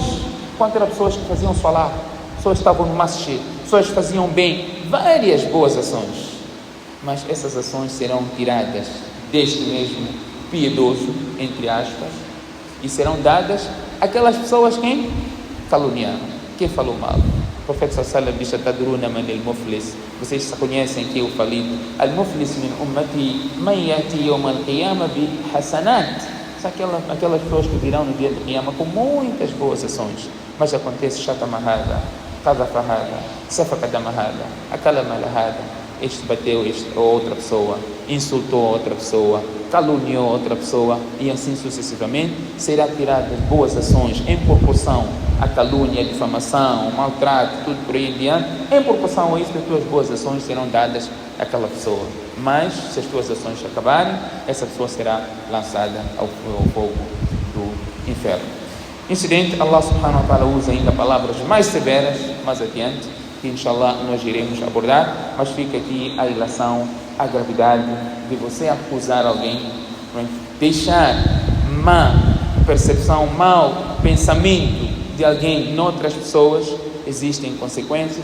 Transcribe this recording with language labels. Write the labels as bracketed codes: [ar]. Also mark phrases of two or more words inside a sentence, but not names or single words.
[pt] Quantas eram pessoas que faziam salah, pessoas que estavam no masjid, pessoas que faziam bem, várias boas ações, mas essas ações serão tiradas deste mesmo piedoso, entre aspas, e serão dadas àquelas pessoas que caluniaram, quem falou mal. O profeta [ar] صلى الله عليه وسلم [pt] diz, [ar] أتدرون من المفلس, [pt] vocês conhecem que eu falei, [ar] المفلس من أمتي من يأتي يوم القيامة بحسنات, [pt] aquelas pessoas que virão no dia de Qiyamah com muitas boas ações, mas acontece [ar] شتم هذا، قذف هذا، سفك هذا، أكل مال هذا, [pt] este bateu outra pessoa, insultou outra pessoa, caluniou outra pessoa, e assim sucessivamente, será tirada boas ações em proporção à calúnia, à difamação, ao maltrato, tudo por aí em diante. Em proporção a isso, as tuas boas ações serão dadas àquela pessoa. Mas, se as tuas ações acabarem, essa pessoa será lançada ao fogo do inferno. Incidente, [ar] الله سبحانه وتعالى [pt] usa ainda palavras mais severas mais adiante, que inshallah nós iremos abordar, mas fica aqui a ilação, a gravidade de você acusar alguém, deixar má percepção, mau pensamento de alguém noutras pessoas, existem consequências.